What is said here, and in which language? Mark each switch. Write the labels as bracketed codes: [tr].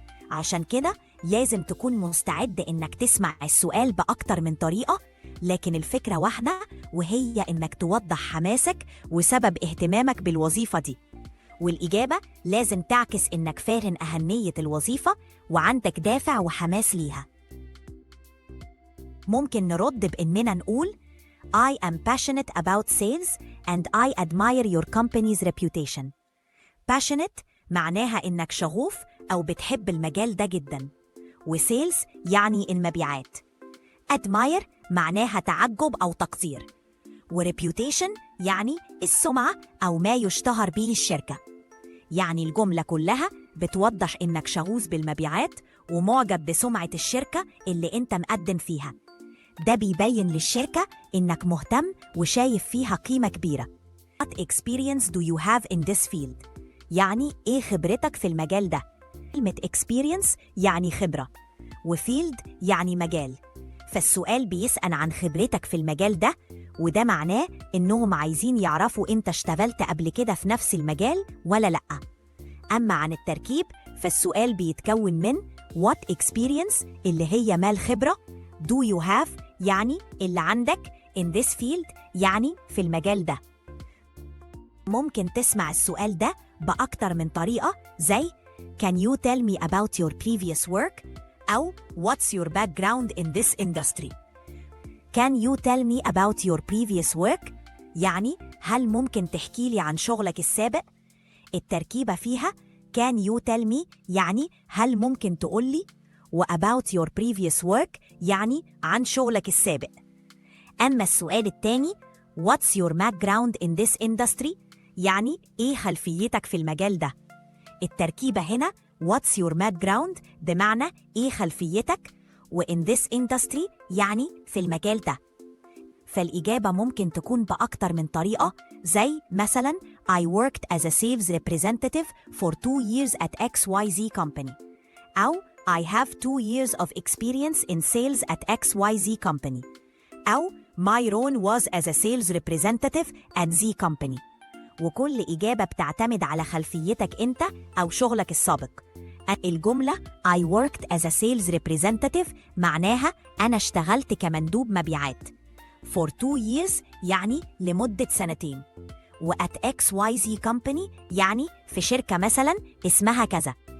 [ar] عشان كده لازم تكون مستعد إنك تسمع السؤال بأكتر من طريقة، لكن الفكرة واحدة، وهي إنك توضح حماسك وسبب اهتمامك بالوظيفة دي. والإجابة لازم تعكس إنك فاهم أهمية الوظيفة وعندك دافع وحماس ليها. ممكن نرد بإننا نقول [en] I am passionate about sales and I admire your company's reputation. [ar] Passionate معناها إنك شغوف أو بتحب المجال ده جداً، وسيلز يعني المبيعات. admire معناها تعجب أو تقدير، وreputation يعني السمعة أو ما يشتهر به الشركة. يعني الجملة كلها بتوضح إنك شغوف بالمبيعات ومعجب بسمعة الشركة اللي أنت مقدم فيها. ده بيبين للشركة إنك مهتم وشايف فيها قيمة كبيرة. [en] What experience do you have in this field؟ [ar] يعني إيه خبرتك في المجال ده. كلمة experience يعني خبرة، وfield يعني مجال. فالسؤال بيسأل عن خبرتك في المجال ده، وده معناه إنهم عايزين يعرفوا أنت اشتغلت قبل كده في نفس المجال ولا لأ. أما عن التركيب فالسؤال بيتكون من [en] what experience [ar] اللي هي ما الخبرة، [en] do you have [ar] يعني اللي عندك، [en] in this field [ar] يعني في المجال ده. ممكن تسمع السؤال ده بأكتر من طريقة زي [en] Can you tell me about your previous work؟ [ar] أو [en] What's your background in this industry؟ Can you tell me about your previous work؟ [ar] يعني هل ممكن تحكي لي عن شغلك السابق؟ التركيبة فيها [en] Can you tell me [ar] يعني هل ممكن تقول لي، و [en] about your previous work [ar] يعني عن شغلك السابق. أما السؤال التاني [en] What's your background in this industry؟ [ar] يعني إيه خلفيتك في المجال ده. التركيبة هنا [en] What's your background [ar] بمعنى إيه خلفيتك، و [en] in this industry [ar] يعني في المجال ده. فالإجابة ممكن تكون بأكتر من طريقة، زي مثلاً [en] I worked as a sales representative for 2 years at XYZ company، [ar] أو [en] I have 2 years of experience in sales at XYZ company، أو My role was as a sales representative at Z company. [ar] وكل إجابة بتعتمد على خلفيتك أنت أو شغلك السابق. الجملة [en] I worked as a sales representative [ar] معناها أنا اشتغلت كمندوب مبيعات [en] for 2 years [ar] يعني لمدة 2 سنين، و [en] at XYZ company [ar] يعني في شركة مثلا اسمها كذا.